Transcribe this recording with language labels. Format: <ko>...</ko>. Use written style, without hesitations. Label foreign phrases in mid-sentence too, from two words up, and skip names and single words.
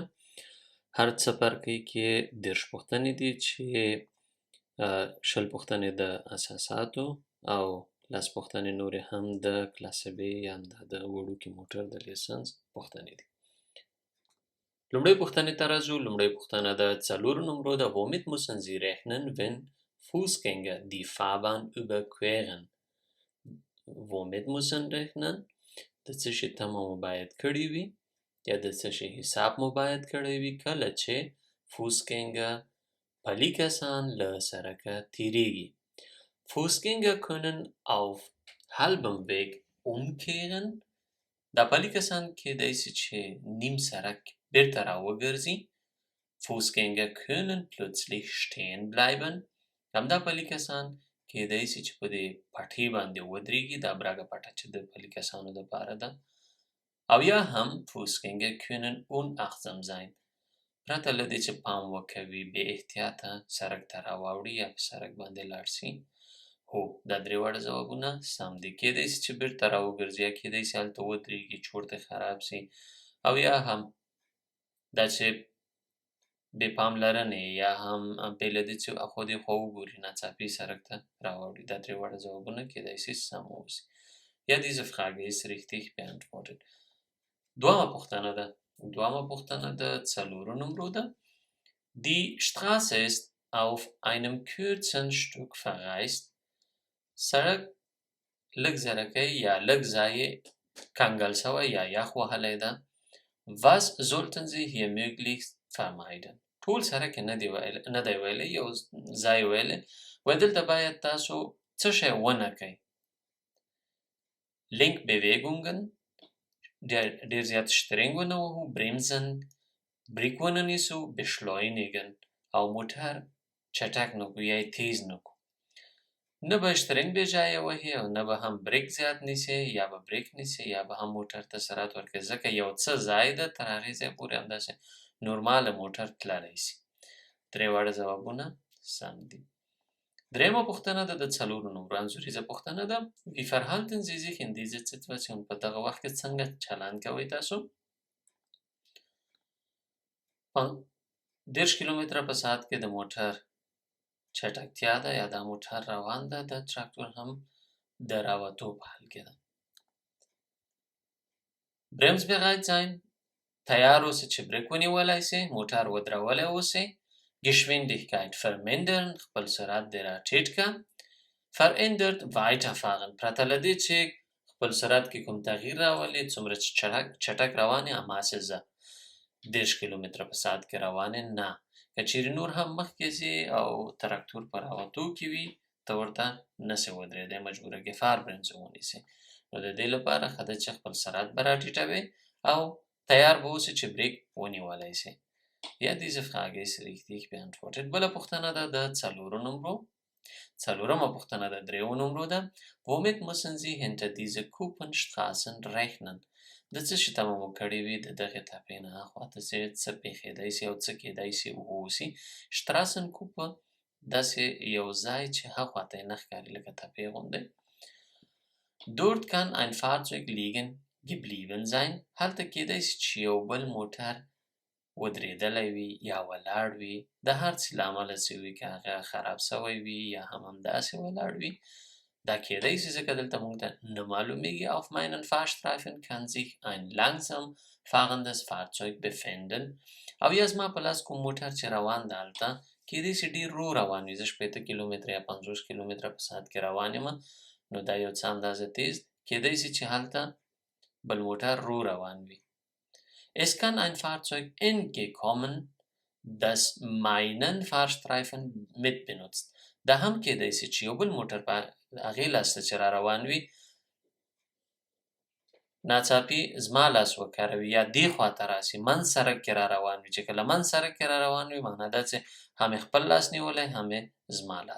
<ps>هر څپرکي کې دېرش پوښتنې دي چې شل پوښتنې د اساساتو او لس پوښتنې نورې هم د کلاسه B یا د وړوکي موټر د لیسانس پوښتنې دي. لومړۍ پوښتنې ته راځو. لومړۍ پوښتنه د څلور نمرو ده.</ps> <de>Womit müssen Sie rechnen, wenn Fußgänger die Fahrbahn überqueren? Womit müssen rechnen؟</de> <ps>د څه شي تمه مو باید کړې وي یا د څه شي حساب مو باید کړی وي کله چې Fußgänger پلي کسان له سړکه تیریږي.</ps> <de>Fußgänger können auf halbem Weg umkehren.</de> <ps>دا پلي کسان کېدای شي چې نیم سړک بیرته راوګرځي.</ps> <de>Fußgänger können plötzlich stehen bleiben.</de> <ps>همدا پلي کسان کېدای شي چې په دې پټۍ باندې ودرېږي. دا براګه پټه چې د پلي کسانو دپاره ده. او یا هم</ps> <de>Fußgänger können unachtsam sein.</de> <ps>پرته له دې چې پام وکوي بې احتیاطه سړک ته راواوړي یا په سړک باندې لاړ شي. هو دا درې واړه ځوابونه سم دي. کېدای شي چې بیرته راوګرځي یا کېدای شي هلته ودرېږي چورت یې خراب شي او یا هم دا چې بې پاملرنې یا هم بې له دې چې اخوا دېخوا وګوري ناڅاپي سړک ته راواوړي. دا درې واړه ځوابونه کېدای شي سم واوسي.</ps> <de>Ja, diese Frage ist richtig beantwortet.</de> <ps>دوامه پوښتنه ده. دوامه پوښتنه د څلورو نمرو ده.</ps> <de>Die Straße ist auf einem kurzen Stück verreist.</de> <ps>سړک لږ زرکی یا لږ ځای یې کنګل شوی یا یخ وهلی ده.</ps> <de>Was sollten Sie hier möglichst vermeiden؟</de> <ps>ټول سړک یې نه دی ویلی، یو ځای ویلی. وایي دلته باید تاسو څه شی ونه کوئ. Lenkbewegungen ډېر زیات شترنګ ونه وهو. Bremsen بریک ونه نیسو. Beschleunigen او موټر چټک نه کړو یا یې تیز نه کړو. نه به شترنګ بې ځایه وهي او نه به هم بریک زیات نیسي یا به بریک نیسي یا به هم موټر ته سرعت ورکوي، ځکه یو څه ځای ده تر هغې ځای پورې همداسې نورماله موټر تللی شي. درې واړه ځوابونه سم دي. دریمه پوښتنه ده د څلورو نمرو انځوریزه پوښتنه ده.</ps> <de>Wie verhalten Sie sich in dieser Situation؟</de> <ps>په دغه وخت کې څنګه چلند کوئ تاسو؟ 30 کیلومتره په ساعت کې د موټر چټکتیا ده یا دا موټر روان ده. د تراکتور هم د راوتو په حال کې ده.</ps> <de>Bremsbereit sein</de> <ps>تیار اوسئ چې بریک ونیولی سئ، موټر ودرولی اوسئ.</ps> <de>Geschwindigkeit vermindern</de> <ps>خپل سرعت دې راټیټ کړه.</ps> <de>Verändert weiterfahren</de> <ps>پرته له دې چې خپل سرعت کې کوم تغییر راولي، څومره چې چټک روان یې هماسې ځه. 30 کیلومتره په ساعت کې روان یې نه. که چیرې نور هم مخکې ځې او تراکتور په راوتو کې وي ته ورته نسې ودرېدی، مجبوره ګفار برنز ونیسئ. نو د دې لپاره ښه ده چې خپل سرعت به راټیټوئ او تیار به اوسئ چې بریک ونیولی سئ.</ps> <de>Ja, diese Frage ist richtig beantwortet.</de> <ps>بله پوښتنه ده د څلورو نمرو. څلورمه پوښتنه د دریو نمرو ده.</ps> <de>Womit müssen Sie hinter diese Kuppenstraßen rechnen؟</de> <ps>د څه شي تمه مو کړې وي د دغې تپې نه هاخواته چې څه پېښېدی سي او څه کېدی سي واوسي. Straßenkuppe داسې یو ځای چې هاخواته یې نه ښکاري لکه تپې غوندې.</ps> <de>Dort kann ein Fahrzeug liegen geblieben sein.</de> <ps>هلته کېدی سي چې یو بل موټر ودرېدلی وي یا ولاړ وي، د هر څه له امله چې وي، که هغه خراب سوی وي یا هم همداسې ولاړ وي. دا کېدی شي ځکه دلته موږ ته نه معلومیږي.</ps> <de>Auf meinen Fahrstreifen kann sich ein langsam fahrendes Fahrzeug befinden.</de> <ps>او یا زما په لاس کوم موټر چې روان ده هلته کېدی شي ډېر ورو روان وي. زه 80 کیلومتره یا 50 کیلومتره په ساعت کې روان یم، نو دا یو څه اندازه تیز کېدی شي چې هلته بل موټر ورو روان وي.</ps> <de>Es kann ein Fahrzeug entgegenkommen, das meinen Fahrstreifen mitbenutzt.</de> <ps>دا هم کېدی شي چې یو بل موټر په هغې لاس ته چې را روان وي ناڅاپي زما لاس وکاروي یا دې خواته راسي، منځ سړک کې را روان وي. چې کله منځ سړک کې را روان وي معنا دا چې هم یې خپل لاس نیولی هم یې زما لاس.</ps>